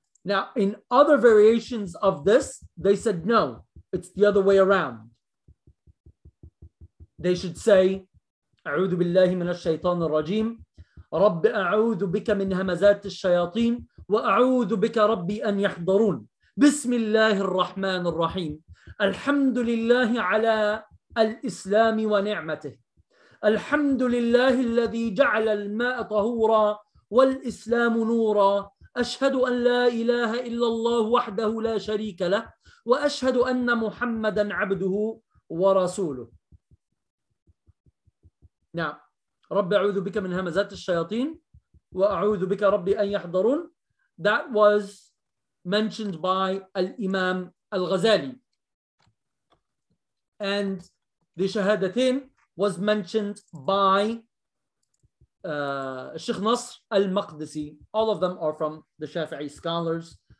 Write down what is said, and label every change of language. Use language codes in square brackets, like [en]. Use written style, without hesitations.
[en] Now, in other variations of this, they said, no, it's the other way around. They should say, [ar] أعوذ بالله من الشيطان الرجيم. رب أعوذ بك من همزات الشياطين. وأعوذ بك ربي أن يحضرون. بسم الله الرحمن الرحيم. الحمد لله على الإسلام ونعمته. الحمد لله الذي جعل الماء طهورا. والإسلام نورا أشهد أن لا إله إلا الله وحده لا شريك له وأشهد أن محمدا عبده ورسوله. نعم. رب أعوذ بك من همزات الشياطين وأعوذ بك ربي أن يحضرون. [en] That was mentioned by الإمام الغزالي. And the شهادتين was mentioned by Sheikh Nasr al-Maqdisi. All of them are from the Shafi'i scholars.